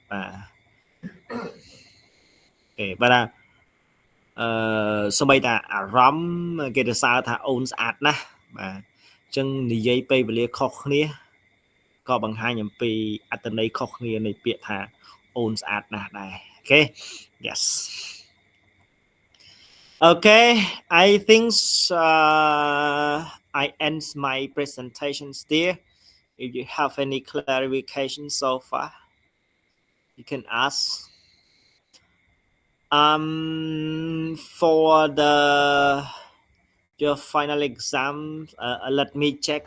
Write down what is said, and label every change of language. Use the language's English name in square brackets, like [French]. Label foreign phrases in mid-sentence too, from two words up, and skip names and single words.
[Khmer] បាទគេបើថាសម្បីតាអារម្មណ៍គេទៅសើថាអូនស្អាតណាស់បាទអញ្ចឹងនិយាយពេលវេលាខុសគ្នាក៏បង្ហាញអំពីអត្ថន័យខុសគ្នានៃពាក្យថាអូនស្អាតណាស់ដែរអូខេ yes [English] okay I think I end my presentation there If you have any clarification so far, you can ask. For the your final exam, let me check.